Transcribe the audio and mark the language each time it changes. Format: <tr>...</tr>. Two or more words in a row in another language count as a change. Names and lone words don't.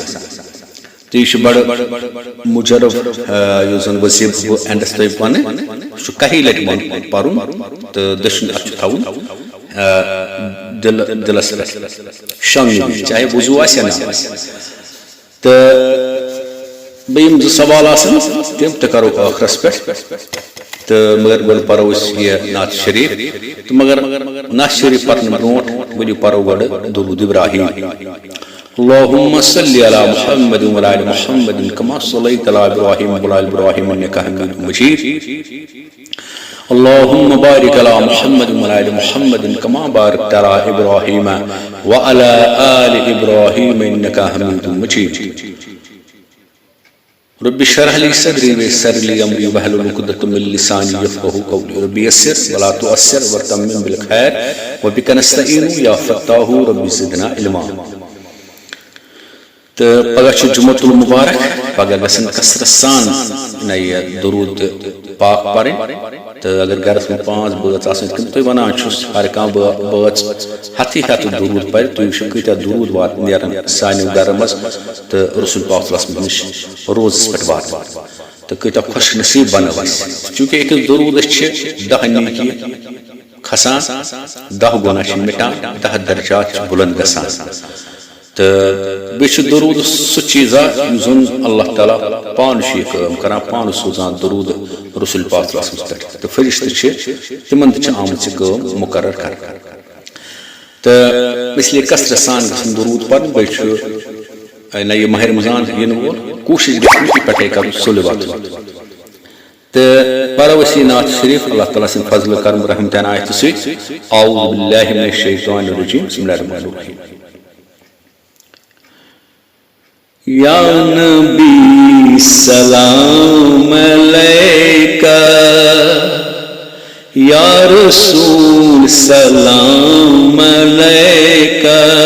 <ks>تہٕ یہِ چھُ بڑٕ مُجرب یُس زن وظیفہٕ بہٕ اینڈس تۄہہِ ونہٕ، سُہ چھُ 1 لٹہِ پرُن، تہٕ دٔچھُن اتھ چھُ تھاوُن دلس پہ شۄنٛگنہٕ، چاہے وضو آسہِ یا نہ آسہِ۔ تہٕ بیٚیہِ یِم 2 سوال آسن تِم تہِ کرو ٲخرس پٮ۪ٹھ، تہٕ مگر گۄڈٕ پرو أسۍ یہِ نعت شریف۔ تہٕ مگر نعت شریف پرنہٕ برونٛٹھ ؤلِو پرو گۄڈٕ درود ابراہیم۔</ks> <ar>اللهم صل على محمد وعلى آل محمد كما صليت على ابراهيم وعلى آل ابراهيم انك حميد مجيد۔ اللهم بارك على محمد وعلى آل محمد كما باركت على ابراهيم وعلى آل ابراهيم انك حميد مجيد۔ رب اشرح لي صدري ويسر لي امري واحلل عقدة من لساني يفقهوا قولي۔ رب يسر ولا تعسر وتمم بالخير وبك نستعين يا فتاح رب زدنا علما۔</ar> <ks>تو پگہ چھ جمعۃ المبارک، پگہ گژھن کثرت سان یہ درود پاک پرن۔ تو اگر گھرس میں 5 بٲژ آسن تم تھی ونان چھس ہر کانٛہہ بٲژ ہتھی درود پرِ، تُہۍ وٕچھِو کۭتیاہ درود وات نیرن سانیو گرن منٛز تہٕ رسول پاک</ks> <ar>صلی اللہ علیہ وسلم</ar> <ks>نِش روزس پٮ۪ٹھ واتان، تہٕ کۭتیاہ خۄش نصیٖب بنو اسہِ۔ چوٗنٛکہِ أکِس درودس چھِ 10 نیکی کھسان، 10 گۄناہ چھِ مٹان، 10 درجات چھِ بُلند گژھان۔ تہٕ بیٚیہِ چھُ درود سُہ چیٖزا یُس زن اللہ تعالیٰ پانہٕ چھُ یہِ کٲم کران، پانہٕ سوزان درود رسول پاک</ks> <ar>صلی اللہ علیہ وسلم</ar> <ks>پٮ۪ٹھ، تہٕ فرشتہٕ چھِ تِمن تہِ چھِ آمٕژ یہِ کٲم مُقرر کرنہٕ۔ تہٕ</ks> <ur>اس لیے</ur> <ks>کثرت سان گژھن درود پرن۔ بیٚیہِ چھُ نہ یہِ ماہ رمضان یِنہٕ وول، کوٗشش گژھِ یہِ پٮ۪ٹھے کرُن سُلہِ واتُن۔ تہٕ پرو أسۍ یہِ نعت شریف اللہ تعالیٰ سٕنٛدِ فضلہٕ کرم رحمتِ عنایتہٕ سۭتۍ۔</ks> <ar>اعوذ باللہ من الشیطان الرجیم، بسم اللہ الرحمن الرحیم۔ یا نبی سلام علیکہ، یا رسول سلام علیکہ،</ar>